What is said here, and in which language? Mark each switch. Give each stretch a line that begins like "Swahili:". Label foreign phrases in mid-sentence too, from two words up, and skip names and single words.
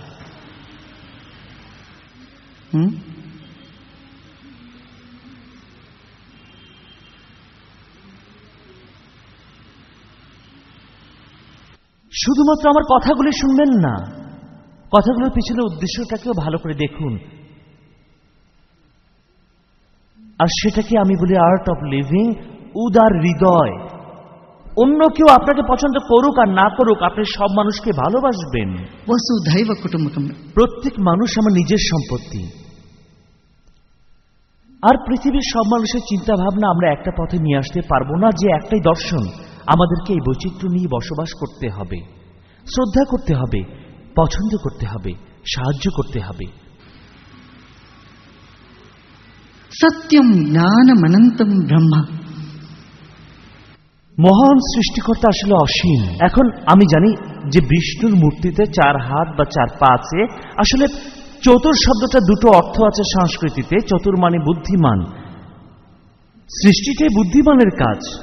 Bangla: শুধুমাত্র আমার কথাগুলি শুনবেন না, কথাগুলোর পিছনে উদ্দেশ্যটাকেও ভালো করে দেখুন। আর সেটাকে আমি বলি আর্ট অফ লিভিং, উদার হৃদয়। অন্য কেউ আপনাকে পছন্দ করুক আর না করুক, আপনি সব মানুষকে ভালোবাসবেন।
Sanskrit: वसुधैव कुटुम्बकम्।
Bangla: প্রত্যেক মানুষ আমার নিজের সম্পত্তি। আর পৃথিবীর সব মানুষের চিন্তা ভাবনা আমরা একটা পথে নিয়ে আসতে পারবো না, যে একটাই দর্শন। আমাদেরকে এই বৈচিত্র্য নিয়ে বসবাস করতে হবে, শ্রদ্ধা করতে হবে, পছন্দ করতে হবে, সাহায্য করতে হবে।
Sanskrit: सत्यम ज्ञानमनंतम ब्रह्म।
Bangla: মহান সৃষ্টিকর্তা আসলে অসীম। এখন আমি জানি যে বিষ্ণুর মূর্তিতে 4 হাত বা 4 পা আছে। আসলে চতুর শব্দটা দুটো অর্থ আছে সংস্কৃতিতে। চতুর মানে বুদ্ধিমান। সৃষ্টিটাই বুদ্ধিমানের কাজ।